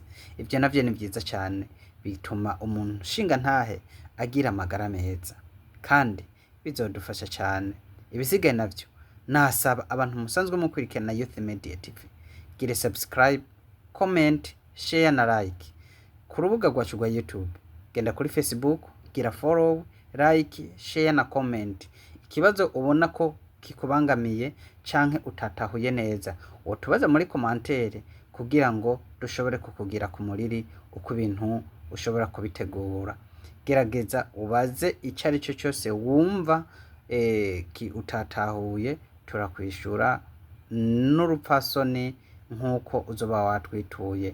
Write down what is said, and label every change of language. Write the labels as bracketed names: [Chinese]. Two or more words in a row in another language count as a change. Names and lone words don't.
[Rundi] Ivyo navyo ni vyiza cyane, bituma umuntu shinga ntahe agira amagara meza kandi bizodufasha cyane. Ibisigaye navyo nasaba abantu musanzwe mukurikirana Youth Media TV, gire [English] subscribe, comment, share [Rundi] na like ku rubuga rwacu rwa YouTube. Genda kuri Facebook, gira [English] follow, like, share [Rundi] na comment. ikibazo ubona ko kikubangamiye canke utatahuye neza, wotubaza muri komantere kugira ngo dushobore kukugira ku muriri uko ibintu ushobora kubitegura. Gerageza ubaze ico ari cyo cyose wumva utatahuye, turakwishura n'urupfasoni nk'uko uzoba watwituye.